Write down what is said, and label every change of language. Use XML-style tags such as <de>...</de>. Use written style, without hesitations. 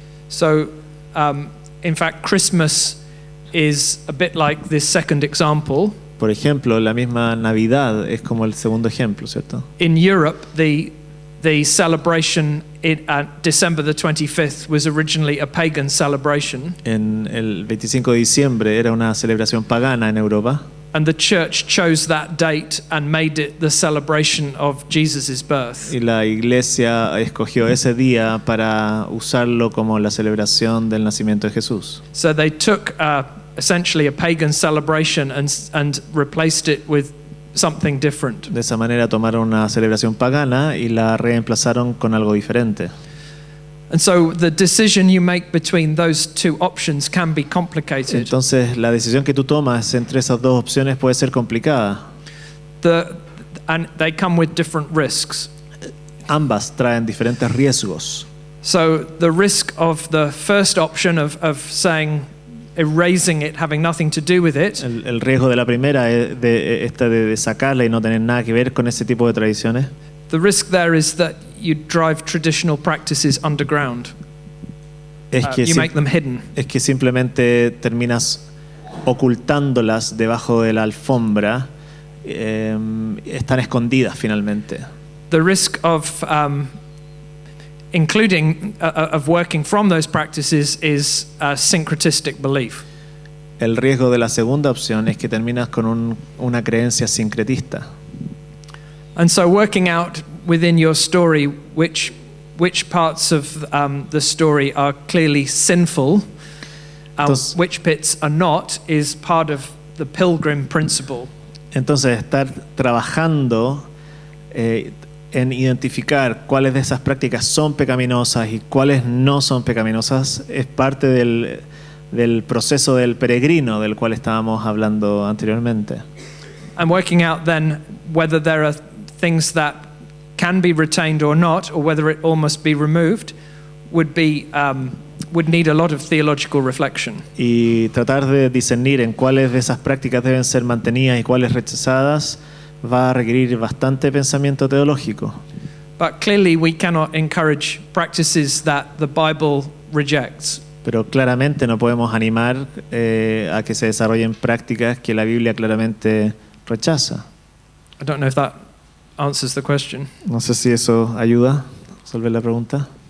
<en>So, in fact, Christmas is a bit like this second example.</en> <es>Por ejemplo, la misma Navidad es como el segundo ejemplo, ¿cierto?</es> <en>In Europe, the celebration December the 25th was originally a pagan celebration,</en> <es>En el 25 de diciembre era una celebración pagana en Europa</es> <en>and the church chose that date and made it the celebration of Jesus' birth.</en> <es>y la Iglesia escogió ese día para usarlo como la celebración del nacimiento de Jesús.</es> <en>So they took essentially a pagan celebration and replaced it with something different.</en> <es>De esa manera tomaron una celebración pagana y la reemplazaron con algo diferente.</es> <en>And so the decision you make between those two options can be complicated.</en> <es>Entonces, la decisión que tú tomas entre esas dos opciones puede ser complicada.</es> <en>And they come with different risks.</en> <es>Ambas traen diferentes riesgos.</es> <en>So the risk of the first option of saying, erasing it, having nothing to do with it,</en> <es>El riesgo de la primera es de sacarla y no tener nada que ver con ese tipo de tradiciones.</es> <en>the risk there is that you drive traditional practices underground.</en> <es>Es que,</es> <en>You make them hidden.</en> <es>es que simplemente terminas ocultándolas debajo de la alfombra. Están escondidas finalmente.</es> <en>The risk of including of working from those practices is syncretistic belief.</en> <es>El riesgo de la segunda opción es que terminas con una creencia sincretista.</es> <en>And so working out within your story which parts of the story are clearly sinful,</en> <es>Entonces-</es> <en>which bits are not, is part of the pilgrim principle.</en> <es>Entonces, estar trabajando en identificar cuáles de esas prácticas son pecaminosas y cuáles no son pecaminosas es parte del proceso del peregrino del cual estábamos hablando anteriormente.</es> <en>And working out then whether there are things that can be retained or not, or whether it all must be removed, would need a lot of theological reflection.</en> <es>Y tratar de discernir en cuáles de esas prácticas deben ser mantenidas y cuáles rechazadas va a requerir bastante pensamiento teológico.</es> <en>But clearly we cannot encourage practices that the Bible rejects.</en> <es>Pero claramente no podemos animar a que se desarrollen prácticas que la Biblia claramente rechaza.</es> <en>I don't know if that answers the question.</en> <es>No sé si eso ayuda a resolver la pregunta.</es>